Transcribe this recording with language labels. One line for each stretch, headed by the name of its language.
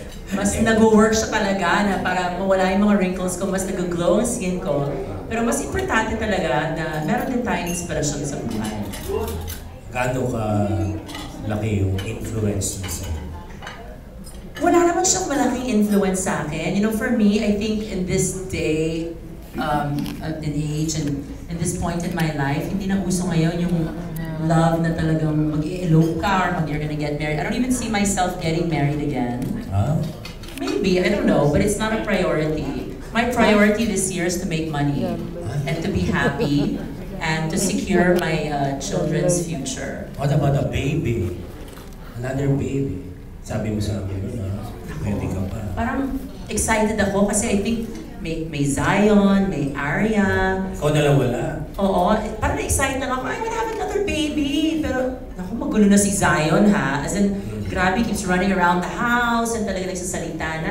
Filipino: Mas nag-work siya talaga na para mawala yung mga wrinkles ko, mas nag-glow ang skin ko. Pero mas importante talaga na meron din tayong inspirasyon sa buhay. Gaano ka laki yung influence mo sa'yo? Wala naman siyang malaking influence sa akin.
English: You know, for me, I think in this day, in age and in this point in my life,
Filipino: hindi na uso ngayon yung love na talagang mag-i-elope ka
English: or you're gonna get married. I don't even see myself getting married again. Huh? Maybe, I don't know, but it's not a priority. My priority this year is to make money and to be happy and to secure my children's future. What about a baby? Another baby?
Filipino: Sabi mo sa akin, pwede ka pa. Parang excited ako kasi
English: I think
Filipino: may Zion, may Arya. Ikaw na lang wala. Oo, parang excited lang ako,
English: I would have another baby.
Filipino: Pero, naku, magulo na si Zion ha.
English: As in,
Filipino: grabe,
English: keeps running around the house and
Filipino: talaga nagsasalita na.